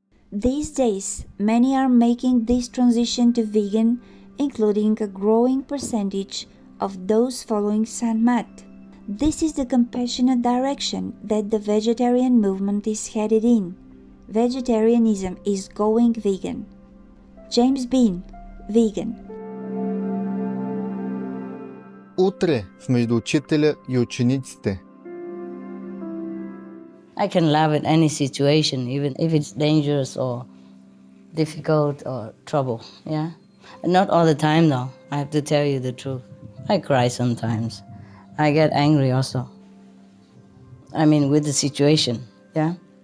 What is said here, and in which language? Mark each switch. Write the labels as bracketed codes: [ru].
[en] These days, many are making this transition to vegan, including a growing percentage of those following Saint Mat. This is the compassionate direction that the vegetarian movement is headed in. Vegetarianism is going vegan. James Bean, vegan. [bg] Утре в Между учителя и учениците. [en] I can laugh at any situation, even if it's dangerous or difficult or trouble, yeah? Not all the time, though. I have to tell you the truth. I cry sometimes. I get angry also. I mean, with the situation, yeah.